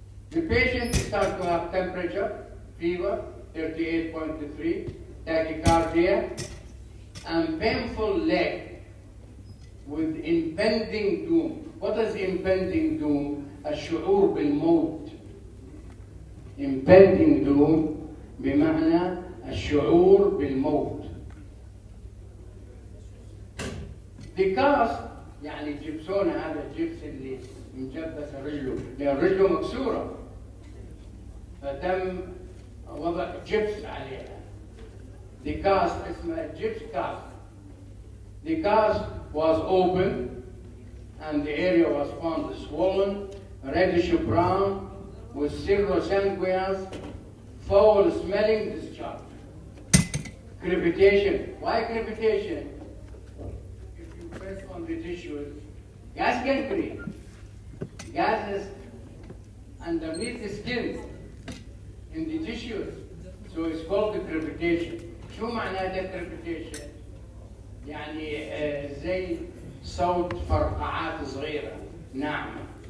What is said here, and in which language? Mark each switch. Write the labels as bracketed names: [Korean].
[English] The patient starts to have temperature, fever, 38.3, tachycardia, and painful leg with impending doom. What is impending doom? [Arabic] الشعور بالموت. Impending doom بمعنى الشعور بالموت. The cast يعني الجبسون هذا الجبس اللي مجبس رجله، لأن رجله مكسورة فتم وضع جبس عليها. [English] The cast [Arabic] اسمها جبس [English] cast. The cast was open and the area was found swollen, reddish brown, with cirrosanguineous, foul smelling discharge. Crepitation. Why crepitation? If you press on the tissues, gas gangrene. Gases underneath the skin, in the tissues. So it's called the crepitation. [Arabic] شو معناته crepitation؟ يعني زي صوت فرقعات صغيرة ناعمة.